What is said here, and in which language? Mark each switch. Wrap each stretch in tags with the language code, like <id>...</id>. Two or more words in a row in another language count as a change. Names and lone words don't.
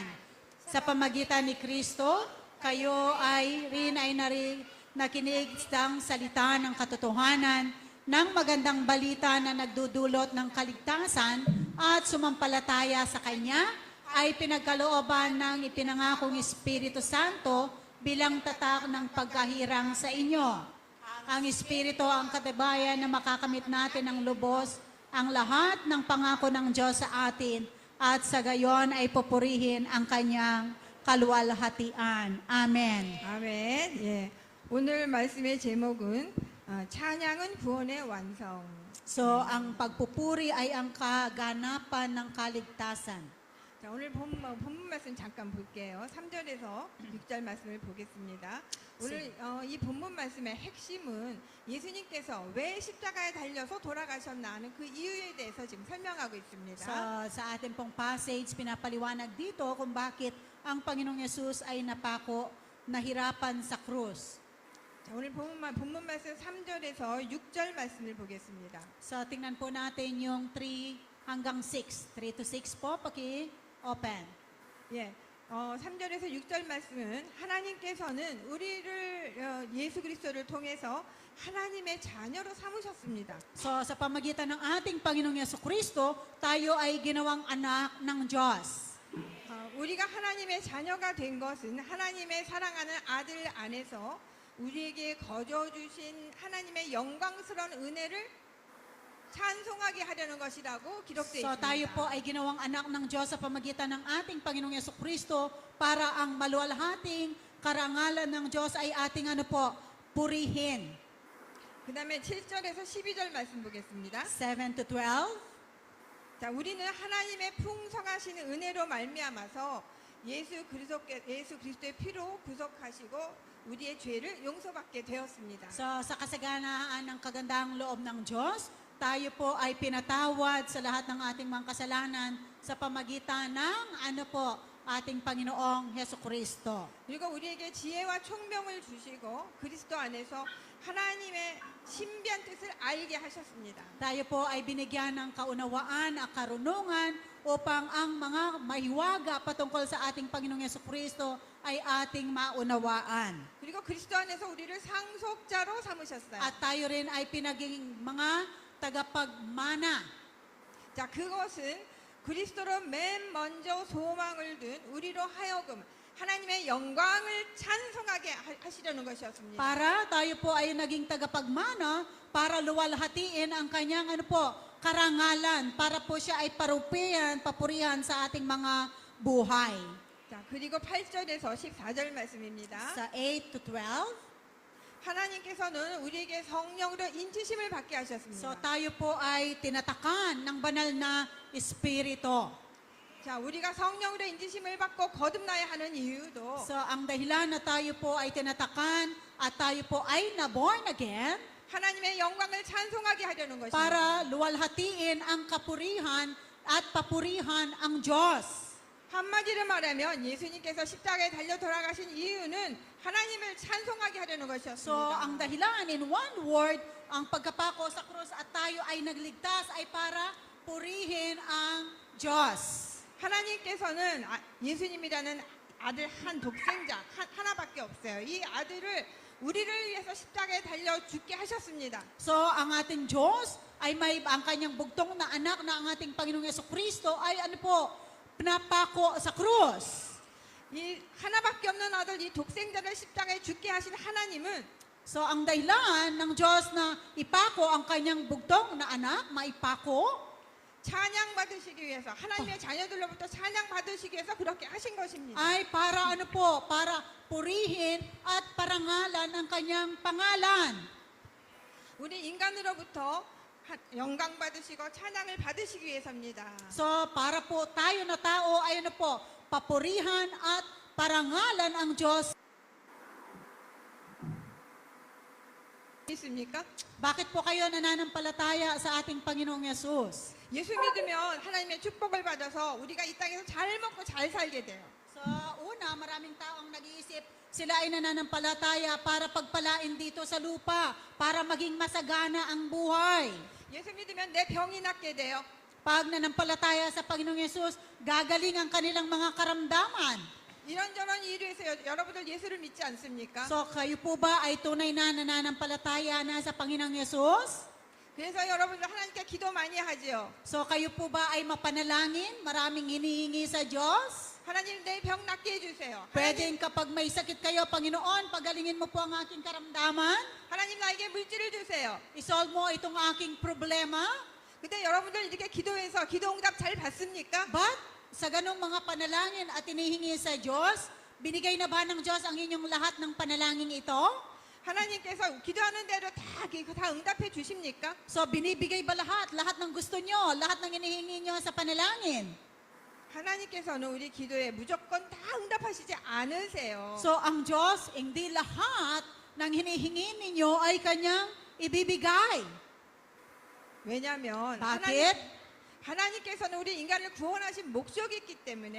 <tl>Sa pamagitan ni Kristo, kayo ay nakinig ng salita ng katotohanan ng magandang balita na nagdudulot ng kaligtasan at sumampalataya sa Kanya ay pinagkalooban ng ipinangakong Espiritu Santo bilang tatak ng pagkahirang sa inyo. Ang Espiritu ang katibayan na makakamit natin ng lubos ang lahat ng pangako ng Diyos sa atin at sa gayon ay pupurihin ang Kanyang kaluwalhatian. Amen.</tl> <ko>아멘. 예. 오늘 말씀의 제목은 찬양은 구원의 완성.</ko> <tl>So, ang pagpupuri ay ang kaganapan ng kaligtasan.</tl> <ko>자, 오늘 본문 말씀 잠깐 볼게요. 3절에서 6절 말씀을 보겠습니다. 오늘 이 본문 말씀의 핵심은 예수님께서 왜 십자가에 달려서 돌아가셨나 하는 그 이유에 대해서 지금 설명하고 있습니다.</ko> <tl>So, sa ating pong passage, pinapaliwanag dito kung bakit ang Panginoong Yesus ay napako, nahirapan sa krus.</tl> <ko>자, 오늘 본문 말씀 3절에서 6절 말씀을 보겠습니다.</ko> <tl>So, tingnan po natin yung 3 hanggang 6. 3 to 6 po, paki-open.</tl> <ko>예. 3절에서 6절 말씀은 하나님께서는 우리를 예수 그리스도를 통해서 하나님의 자녀로 삼으셨습니다.</ko> <tl>So, sa pamagitan ng ating Panginoong Yesukristo, tayo ay ginawang anak ng Diyos.</tl> <ko>우리가 하나님의 자녀가 된 것은 하나님의 사랑하는 아들 안에서 우리에게 거저 주신 하나님의 영광스러운 은혜를 찬송하게 하려는 것이라고 기록되어</ko> <tl>So,</tl> <ko>있습니다.</ko> <tl>tayo po ay ginawang anak ng Diyos sa pamagitan ng ating Panginoong Yesukristo para ang maluwalhating karangalan ng Diyos ay ating purihin.</tl> <ko>그 다음에 7절에서 12절 말씀 보겠습니다.</ko> <tl>7 to 12.</tl> <ko>자, 우리는 하나님의 풍성하신 은혜로 말미암아서 예수 그리스도의 피로 구속하시고 우리의 죄를 용서받게 되었습니다.</ko> <tl>So, sa kasaganaan ng kagandahang loob ng Diyos, tayo po ay pinatawad sa lahat ng ating mga kasalanan sa pamagitan ng ating Panginoong Hesukristo.</tl> <ko>그리고 우리에게 지혜와 총명을 주시고 그리스도 안에서 하나님의 신비한 뜻을 알게 하셨습니다.</ko> <tl>Tayo po ay binigyan ng kaunawaan at karunungan upang ang mga mahiwaga patungkol sa ating Panginoong Hesukristo ay ating maunawaan.</tl> <ko>그리고 그리스도 안에서 우리를 상속자로 삼으셨어요.</ko> <tl>At tayo rin ay pinaging mga tagapagmana.</tl> <ko>자, 그것은 그리스도로 맨 먼저 소망을 둔 우리로 하여금 하나님의 영광을 찬송하게 하시려는 것이었습니다.</ko> <tl>Para tayo po ay naging tagapagmana para luwalhatiin ang kanyang karangalan, para po siya ay papurihan sa ating mga buhay.</tl> <ko>자, 그리고 8절에서 14절 말씀입니다.</ko> <tl>Sa 8 to 12.</tl> <ko>하나님께서는 우리에게 성령으로 인치심을 받게 하셨습니다.</ko> <tl>So tayo po ay tinatakan ng banal na Espiritu.</tl> <ko>자, 우리가 성령으로 인치심을 받고 거듭나야 하는 이유도</ko> <tl>So ang dahilan na tayo po ay tinatakan at tayo po ay na-</tl> <en>born again</en> <ko>하나님의 영광을 찬송하게 하려는 것입니다.</ko> <tl>para luwalhatiin ang kapurihan at papurihan ang Diyos.</tl> <ko>한마디로 말하면 예수님께서 십자가에 달려 돌아가신 이유는 하나님을 찬송하게 하려는 것이었습니다.</ko> <tl>So, ang dahilan,</tl> <en>in one word,</en> <tl>ang pagkapako sa krus at tayo ay nagligtas ay para purihin ang Diyos.</tl> <ko>하나님께서는 예수님이라는 아들 한 독생자 하나밖에 없어요. 이 아들을 우리를 위해서 십자가에 달려 죽게 하셨습니다.</ko> <tl>So, ang ating Diyos ay may ang kanyang bugtong na anak na ang ating Panginoong Yesukristo ay pinapako sa krus.</tl> <ko>이 하나밖에 없는 아들 이 독생자를 십자가에 죽게 하신 하나님은</ko> <tl>So, ang dahilan ng Diyos na ipako ang kanyang bugtong na anak, maipako,</tl> <ko>찬양 받으시기 위해서 하나님의 자녀들로부터 찬양 받으시기 위해서 그렇게 하신 것입니다.</ko> <tl>ay para para purihin at parangalan ang kanyang pangalan.</tl> <ko>우리 인간으로부터 영광 받으시고 찬양을 받으시기 위해서입니다.</ko> <tl>So, para po tayo na tao ay papurihan at parangalan ang Diyos.</tl> <ko>있습니까?</ko> <tl>Bakit po kayo nananampalataya sa ating Panginoong Yesus?</tl> <ko>예수 믿으면 하나님의 축복을 받아서 우리가 이 땅에서 잘 먹고 잘 살게 돼요.</ko> <tl>Sa una, maraming taong nag-iisip, sila ay nananampalataya para pagpalain dito sa lupa, para maging masagana ang buhay.</tl> <ko>예수 믿으면 내 병이 낫게 돼요.</ko> <tl>Pag nanampalataya sa Panginoong Yesus, gagaling ang kanilang mga karamdaman.</tl> <ko>이런저런 이유로 해서 여러분들 예수를 믿지 않습니까?</ko> <tl>So, kayo po ba ay tunay na nananampalataya na sa Panginoong Yesus?</tl> <ko>그래서 여러분들 하나님께 기도 많이 하지요.</ko> <tl>So, kayo po ba ay mapanalangin? Maraming hinihingi sa Diyos?</tl> <ko>하나님 내 병 낫게 해주세요.</ko> <tl>Pwedeng kapag may sakit kayo, Panginoon, pagalingin mo po ang aking karamdaman.</tl> <ko>하나님 나에게 물질을 주세요.</ko> <tl>Isolve mo itong aking problema.</tl> <ko>근데 여러분들 이렇게 기도해서 기도 응답 잘 받습니까?</ko> <tl>But, sa ganong mga panalangin at inihingi sa Diyos, binigay na ba ng Diyos ang inyong lahat ng panalangin ito?</tl> <ko>하나님께서 기도하는 대로 다 응답해 주십니까?</ko> <tl>So, binibigay ba lahat? Lahat ng gusto nyo? Lahat ng inihingi nyo sa panalangin?</tl> <ko>하나님께서는 우리 기도에 무조건 다 응답하시지 않으세요.</ko> <tl>So, ang Diyos, hindi lahat ng hinihingi ninyo ay Kanyang ibibigay.</tl> <ko>왜냐하면</ko> <tl>Bakit?</tl> <ko>하나님께서는 우리 인간을 구원하신 목적이 있기 때문에</ko>